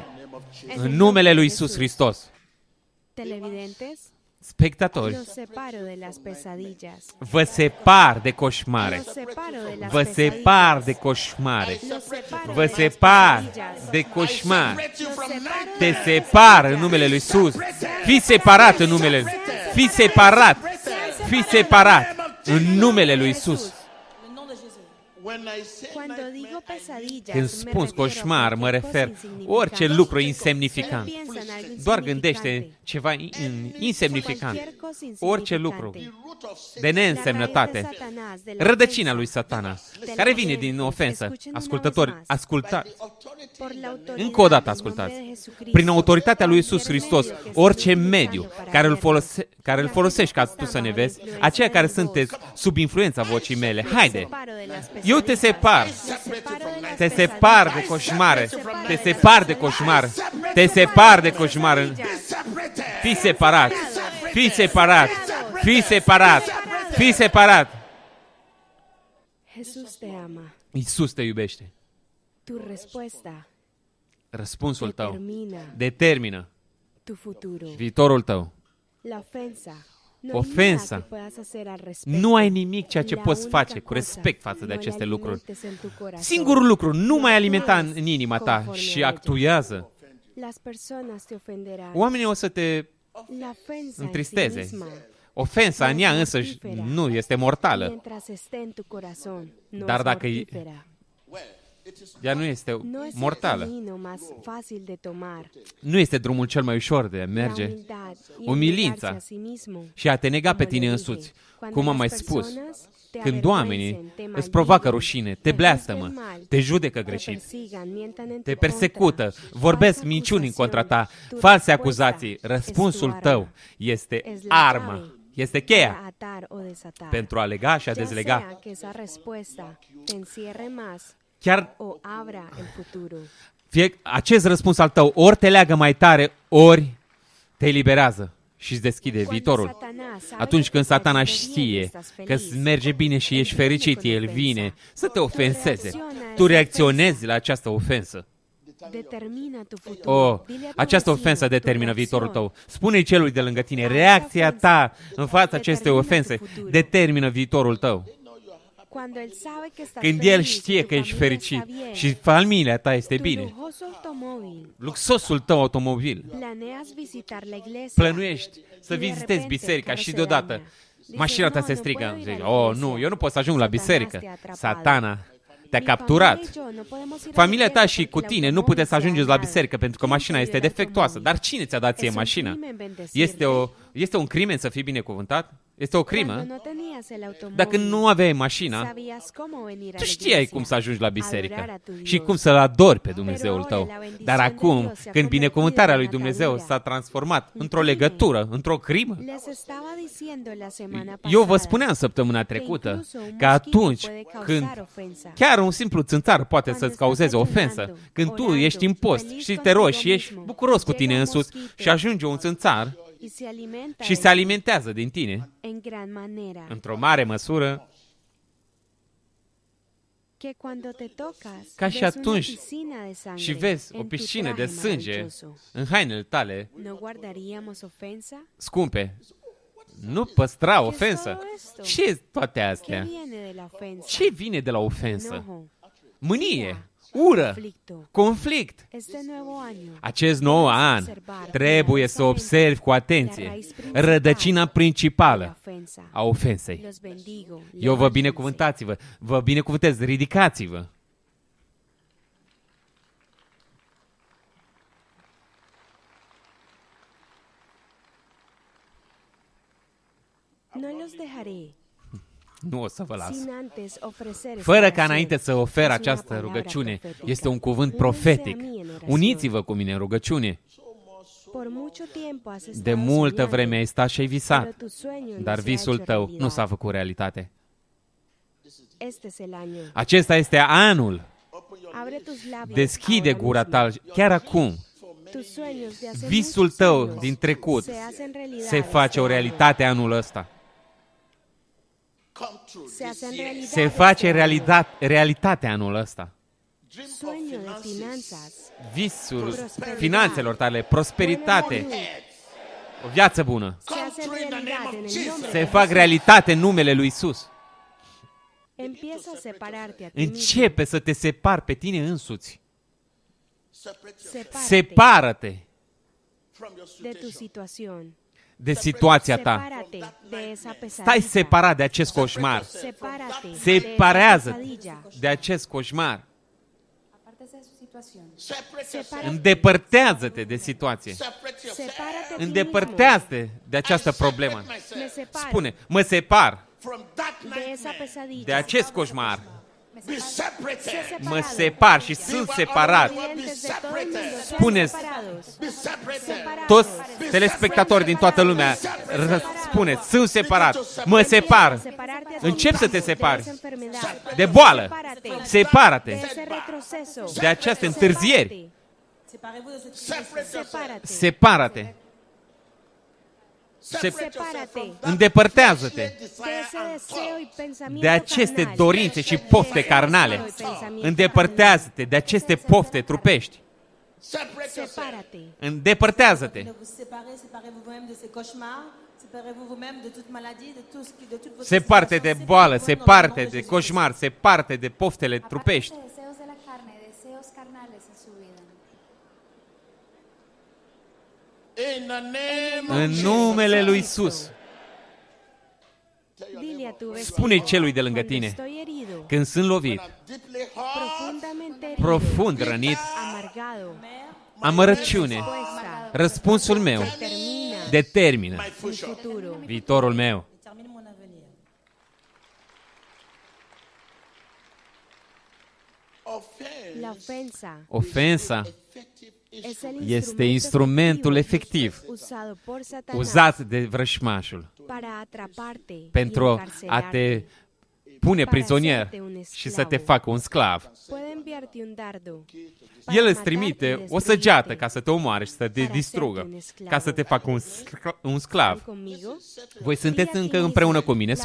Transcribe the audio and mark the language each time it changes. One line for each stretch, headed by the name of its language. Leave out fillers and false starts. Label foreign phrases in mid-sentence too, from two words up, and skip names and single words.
Romanian: În numele lui Iisus Hristos. Spectatori, vă separ de coșmare. Vă separ de coșmare. Vă separ de coșmare. Te separ în numele lui Iisus. Fii separat în numele lui. Fii separat. Fii separat în numele lui Isus.
French: Le nom de Jésus.
English: When I say
Spanish: Cuando
English: nightmare,
Spanish: digo pesadillas,
Romanian: Când
Spanish: me
Romanian: spun
Spanish: refiero a
Romanian: coșmar, mă
Spanish: cualquier
English: refer
Spanish: cosa
Romanian: orice
Spanish: insignificante.
Romanian: lucru insemnificant.
Spanish: Piensa en algo
Romanian: Doar gândește
Spanish: insignificante.
Romanian: ceva insemnificant.
Spanish: Cualquier cosa
Romanian: Orice lucru
Spanish: insignificante.
English: root of sin,
Romanian: de
Spanish: La raíz
Romanian: neînsemnătate,
Spanish: de Satanás, de la
Romanian: rădăcina
Spanish: ofensa,
Romanian: lui Satana,
Spanish: de
Romanian: care
Spanish: la
Romanian: vine din
Spanish: violencia.
Romanian: ofensă.
Spanish: Escuchen una
Romanian: Ascultători,
Spanish: vez más.
Romanian: ascultați.
English: authority
Spanish: Por la autoridad
Romanian: Încă o dată
Spanish: del
Romanian: ascultați.
Spanish: nombre de Jesucristo,
Romanian: Prin autoritatea lui Isus
Spanish: cualquier
Romanian: Hristos,
Spanish: medio que
Romanian: orice
Spanish: estés
Romanian: mediu
Spanish: utilizando
Romanian: care
Spanish: para
Romanian: care îl folosești ca tu să ne vezi, aceia care sunteți sub influența vocii mele, haide,
Spanish: separo de las
Romanian: eu te
Spanish: pesadillas.
Romanian: separ,
Spanish: Me separo de las
Romanian: te
Spanish: pesadillas.
Romanian: separ de coșmare, te separ de coșmar, te separ de coșmar. Fii separat, fii separat, fii separat, fii separat.
Spanish: Jesús te ama.
Romanian: Iisus te iubește.
Spanish: Tu respuesta
Romanian: Răspunsul tău
Spanish: determina
Romanian: determină
Spanish: tu futuro.
Romanian: viitorul tău.
Spanish: La ofensa. No
Romanian: Ofensa.
Spanish: hay nada que puedas hacer al respecto.
Romanian: Nu ai nimic ceea ce
Spanish: La
Romanian: poți
Spanish: única
Romanian: face cu
Spanish: cosa,
Romanian: respect față de
Spanish: no
Romanian: aceste
Spanish: le
Romanian: lucruri.
Spanish: alimentes en tu corazón.
Romanian: Singurul lucru, nu mai alimenta
Spanish: Actúes
Romanian: în inima ta
Spanish: conforme
Romanian: și
Spanish: a
Romanian: actuează.
Spanish: Las personas te ofenderán.
Romanian: Oamenii o să te
Spanish: La ofensa
Romanian: întristeze.
Spanish: en sí misma,
Romanian: Ofensa în ea însăși nu este mortală,
Spanish: mientras esté en tu corazón, no
Romanian: Dar
Spanish: es
Romanian: dacă
Spanish: mortífera.
Romanian: ea nu este
Spanish: No es el
Romanian: mortală.
Spanish: camino más fácil de tomar.
Romanian: Nu este drumul cel mai ușor de a
Spanish: La
Romanian: merge
Spanish: humildad y
Romanian: Umilința
Spanish: entregarse a sí mismo.
Romanian: și a te nega pe
Spanish: Como
Romanian: tine
Spanish: le
Romanian: însuți.
Spanish: dije, cuando
Romanian: Cum am
Spanish: las
Romanian: mai spus,
Spanish: personas te
Romanian: când
Spanish: avergüencen,
Romanian: oamenii
Spanish: te
Romanian: îți
Spanish: maldiguen,
Romanian: provoacă rușine, te
Spanish: te
Romanian: bleastămă,
Spanish: juzguen mal,
Romanian: te judecă
Spanish: te
Romanian: greșit,
Spanish: persigan, mientan en
Romanian: te
Spanish: tu
Romanian: persecută,
Spanish: contra,
Romanian: vorbesc
Spanish: falsa
Romanian: minciuni în contra ta,
Spanish: acusación, tu
Romanian: false
Spanish: respuesta
Romanian: acuzații,
Spanish: es tu
Romanian: răspunsul
Spanish: arma.
Romanian: tău este
Spanish: Es la
Romanian: arma,
Spanish: clave
Romanian: este
Spanish: para
Romanian: cheia
Spanish: atar o desatar.
Romanian: pentru a lega și a
Spanish: Ya
Romanian: dezlega.
Spanish: sea que esa respuesta te encierre más
Romanian: Chiar
Spanish: o abra el futuro.
Romanian: fie acest răspuns al tău ori te leagă mai tare, ori te eliberează și îți deschide viitorul. Atunci când Satana știe că îți merge bine și ești fericit, el vine să te ofenseze. Tu reacționezi la această ofensă.
Spanish: Determina tu futuro.
Romanian: Oh,
Spanish: Dile a tu
Romanian: această
Spanish: vecino,
Romanian: ofensă
Spanish: tu
Romanian: determină viitorul
Spanish: reacción.
Romanian: tău. Spune-i celui de lângă tine, reacția ta în fața acestei ofense determină viitorul tău.
Spanish: Cuando él sabe que estás
Romanian: Când el
Spanish: feliz y
Romanian: știe
Spanish: tu
Romanian: că ești
Spanish: familia
Romanian: fericit
Spanish: está bien,
Romanian: și familia ta este
Spanish: tu
Romanian: bine,
Spanish: lujoso automóvil,
Romanian: luxosul tău automobil,
Spanish: planeas visitar la iglesia,
Romanian: plănuiești să
Spanish: y de
Romanian: vizitezi
Spanish: repente
Romanian: biserica
Spanish: el
Romanian: și
Spanish: carro se
Romanian: deodată
Spanish: daña. Dices,
Romanian: mașina ta
Spanish: "No,
Romanian: se
Spanish: no
Romanian: strică.
Spanish: puedo ir a
Romanian: Zici,
Spanish: la
Romanian: oh,
Spanish: iglesia.
Romanian: nu, eu nu pot să ajung la
Spanish: Satanás
Romanian: biserică.
Spanish: te-a atrapado.
Romanian: Satana te-a
Spanish: Mi
Romanian: capturat.
Spanish: familia y yo no podemos ir a la
Romanian: Familia ta
Spanish: iglesia
Romanian: și cu
Spanish: porque el
Romanian: tine nu
Spanish: automóvil
Romanian: puteți să
Spanish: se ha
Romanian: ajungeți la
Spanish: dañado.
Romanian: biserică pentru că
Spanish: ¿Quién
Romanian: mașina
Spanish: te
Romanian: este
Spanish: dio el
Romanian: defectuoasă.
Spanish: automóvil?
Romanian: Dar cine ți-a dat ție
Spanish: Es un
Romanian: mașina?
Spanish: crimen bendecirle.
Romanian: Este un crimen să fii binecuvântat? Este o crimă?
Spanish: Cuando no tenías el automóvil,
Romanian: Dacă nu aveai mașina,
Spanish: sabías cómo venir a
Romanian: tu
Spanish: la
Romanian: știai
Spanish: iglesia,
Romanian: cum să ajungi la
Spanish: adorar
Romanian: biserică
Spanish: a tu
Romanian: și
Spanish: Dios.
Romanian: cum să-L adori pe Dumnezeul tău. Dar acum, când binecuvântarea lui Dumnezeu s-a transformat într-o legătură, într-o crimă,
Spanish: Les estaba diciendo la semana
Romanian: eu vă
Spanish: pasada
Romanian: spuneam săptămâna
Spanish: que
Romanian: trecută
Spanish: incluso un
Romanian: că
Spanish: mosquito
Romanian: atunci
Spanish: puede causar
Romanian: când
Spanish: ofensa.
Romanian: chiar un simplu țânțar poate
Spanish: Cuando
Romanian: să-ți
Spanish: estás
Romanian: cauzeze ofensă,
Spanish: ayunando,
Romanian: când tu
Spanish: orando,
Romanian: ești în post
Spanish: feliz
Romanian: și te
Spanish: contigo
Romanian: rogi și ești
Spanish: mismo,
Romanian: bucuros cu
Spanish: llega
Romanian: tine
Spanish: un
Romanian: însuți
Spanish: mosquito
Romanian: și ajunge un țânțar
Spanish: y se alimenta
Romanian: și
Spanish: de
Romanian: se
Spanish: ti
Romanian: alimentează din tine,
Spanish: en gran manera,
Romanian: într-o mare măsură,
Spanish: que cuando te tocas,
Romanian: ca și
Spanish: ves una
Romanian: atunci
Spanish: piscina de sangre
Romanian: și vezi o
Spanish: en tu
Romanian: piscină de
Spanish: traje
Romanian: sânge
Spanish: maravilloso.
Romanian: în hainele tale,
Spanish: ¿No guardaríamos ofensa?
Romanian: scumpe, nu păstra ofensă.
Spanish: todo esto?
Romanian: Ce toate
Spanish: ¿Qué
Romanian: astea?
Spanish: viene de la ofensa?
Romanian: Ce vine de la ofensă?
Spanish: Enojo,
Romanian: Mânie, ură,
Spanish: conflicto.
Romanian: conflict.
Spanish: Este nuevo año,
Romanian: Acest nou an trebuie să observi cu atenție rădăcina
Spanish: la
Romanian: principală
Spanish: ofensa.
Romanian: a ofensei.
Spanish: Los bendigo.
Romanian: Eu vă
Spanish: levántense.
Romanian: binecuvântați-vă, vă binecuvântez, ridicați-vă.
Spanish: No los dejaré
Romanian: Nu o să vă las.
Spanish: sin antes ofrecer esta
Romanian: Fără ca
Spanish: oración.
Romanian: înainte să ofer
Spanish: Es una
Romanian: această
Spanish: palabra
Romanian: rugăciune,
Spanish: profética.
Romanian: este un cuvânt
Spanish: Únanse a
Romanian: profetic.
Spanish: mí en oración.
Romanian: Uniți-vă cu mine în rugăciune.
Spanish: Por mucho tiempo has estado
Romanian: De multă
Spanish: soñando,
Romanian: vreme ai stat și ai
Spanish: pero
Romanian: visat,
Spanish: tu sueño no
Romanian: dar
Spanish: se ha
Romanian: visul
Spanish: hecho
Romanian: tău
Spanish: realidad.
Romanian: nu s-a făcut realitate.
Spanish: Este es el año.
Romanian: Acesta este anul.
Spanish: Abre tus labios
Romanian: Deschide
Spanish: ahora
Romanian: gura
Spanish: mismo.
Romanian: ta chiar acum.
Spanish: Tus sueños de hace
Romanian: Visul
Spanish: muchos
Romanian: tău
Spanish: años
Romanian: din trecut
Spanish: se hacen realidad
Romanian: se
Spanish: este
Romanian: face o
Spanish: año.
Romanian: realitate anul ăsta.
English: come true
Spanish: Se
English: this
Spanish: hacen
English: year.
Spanish: realidad
Romanian: Se
Spanish: este
Romanian: face
Spanish: año.
Romanian: realitate anul ăsta.
English: Dream of
Spanish: Sueño de
English: finances,
Spanish: finanzas,
Romanian: Visul Prosperitate. finanțelor tale, prosperitate,
Spanish: buena salud,
Romanian: o viață bună.
Spanish: se hacen realidad en el nombre
Romanian: Se
Spanish: de
Romanian: fac
Spanish: Jesús.
Romanian: realitate în numele lui Isus.
Spanish: Empieza a separarte a ti mismo.
Romanian: Începe să te separi pe tine însuți.
English: separate yourself
Spanish: Sepárate
Romanian: Separă-te
English: from your
Spanish: de tu
English: situation.
Spanish: situación.
Romanian: de situația ta.
Spanish: Sepárate de esa pesadilla.
Romanian: Stai separat de acest coșmar.
Spanish: Sepárate de esa
Romanian: Separează
Spanish: pesadilla.
Romanian: de acest coșmar.
Spanish: Apártese de su situación.
English: Separate yourself.
Spanish: Sepárate.
Romanian: Îndepărtează-te de situație.
English: Separate yourself
Spanish: Sepárate a ti mismo.
Romanian: Îndepărtează-te de această
English: I separate
Romanian: problemă.
English: myself
Spanish: Me separo
Romanian: Spune, mă separ
English: from that
Spanish: de esa
English: nightmare.
Spanish: pesadilla.
Romanian: de acest coșmar.
English: Be separated.
Romanian: Mă separ și sunt separat.
Spanish: Clientes de todo el mundo, sean
Romanian: Spuneți-
Spanish: separados.
English: Be separated.
Spanish: Separados.
Romanian: Toți telespectatorii din toată lumea, spuneți, sunt separat, mă separ.
Spanish: Separarte a ti
Romanian: Încep
Spanish: mismo
Romanian: să te separi
Spanish: de esa enfermedad.
Romanian: de boală.
Spanish: Sepárate. De
English: Separate
Spanish: ese retroceso.
Romanian: de această întârzieri.
French: Séparez-vous de ce qui
English: Separate yourself.
Spanish: Sepárate.
English: Separate.
Spanish: Sepárate
Romanian: Îndepărtează-te
Spanish: de ese deseo y pensamiento
Romanian: de aceste
Spanish: carnal.
Romanian: dorințe și pofte carnale. Îndepărtează-te de aceste pofte trupești.
English: Separate yourself.
Spanish: Sepárate.
Romanian: Îndepărtează-te.
French: de vous séparer, séparez-vous vous-même de ces cauchemars, séparez-vous vous-même de toute maladie, de tout ce qui, de toute votre
Spanish: Separte de
English: situation,
Romanian: boală,
French: séparez-vous dans le
Spanish: separte
French: nom de
Romanian: de
French: Jésus.
Romanian: coșmar, separte de poftele trupești.
Spanish: Aparte de deseos de la carne, deseos carnales en su vida.
English: In the name
Romanian: În
English: of
Romanian: numele lui Isus.
Spanish: Dile a tu vecino,
Romanian: Spune celui de lângă
Spanish: cuando
Romanian: tine,
Spanish: estoy herido,
Romanian: când sunt lovit,
English: deeply hurt,
Spanish: profundamente herido,
Romanian: profund rănit,
Spanish: amargado,
Romanian: amărăciune,
Spanish: respuesta
Romanian: răspunsul meu
Spanish: termina
Romanian: determină
English: my
Spanish: mi
English: future.
Spanish: futuro.
Romanian: viitorul meu.
French: Termine mon avenir.
Spanish: La
English: Offense
Spanish: ofensa
Romanian: Ofensa
English: effective
Spanish: es el
Romanian: este instrumentul efectiv
Spanish: usado por Satanás
Romanian: uzat de vrășmașul
Spanish: para atraparte y
Romanian: pentru a
Spanish: encarcelarte.
Romanian: te pune prizonier și să te facă un sclav.
Spanish: Puede enviarte un dardo
Romanian: El îți trimite o săgeată ca să te omoare și să te distrugă, ca să te facă un sclav.
Spanish: conmigo.
Romanian: Voi sunteți încă împreună cu mine.